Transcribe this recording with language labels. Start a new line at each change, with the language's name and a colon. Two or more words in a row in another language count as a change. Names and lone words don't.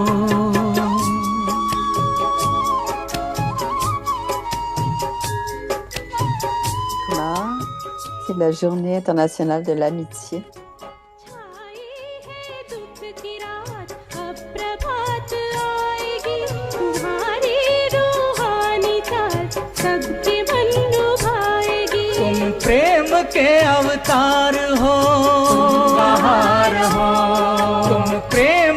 French: C'est la journée internationale de l'amitié.
Hindi: प्रेम के अवतार हो तुम बहार हो तुम प्रेम